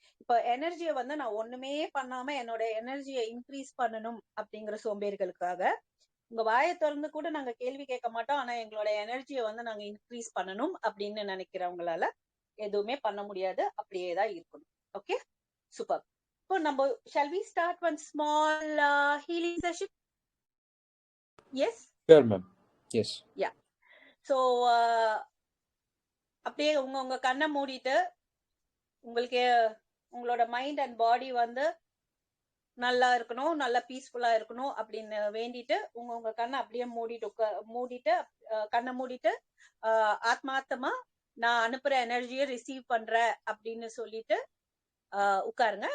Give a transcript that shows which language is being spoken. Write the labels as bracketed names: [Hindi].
[Tamil] இப்போ எனர்ஜியை வந்து நான் ஒண்ணுமே பண்ணாம என்னோட எனர்ஜியை இன்க்ரீஸ் பண்ணணும் அப்படிங்கிற சோம்பேறிகளுக்காக உங்க வாயை திறந்து கூட நாங்க கேள்வி கேட்க மாட்டோம், ஆனா எங்களோட எனர்ஜியை வந்து நாங்க இன்க்ரீஸ் பண்ணணும் அப்படின்னு நினைக்கிறவங்களால எதுவுமே பண்ண முடியாது, அப்படியே தான் இருக்கணும். Okay, super. இப்போ நம்ம [English] shall we start one small healing session? Yes? Sure, ma'am. Yes. Yeah. [Tamil] So அப்படியே உங்க கண்ணை மூடிட்டு உங்களுக்கு உங்களோட மைண்ட் அண்ட் பாடி வந்து நல்லா இருக்கணும், நல்லா பீஸ்ஃபுல்லா இருக்கணும் அப்படின்னு வேண்டிட்டு உங்க கண்ணை அப்படியே மூடிட்டு கண்ணை மூடிட்டு ஆத்மார்த்தமா நான் அனுப்புற எனர்ஜியை ரிசீவ் பண்றேன் அப்படின்னு சொல்லிட்டு உட்காருங்க.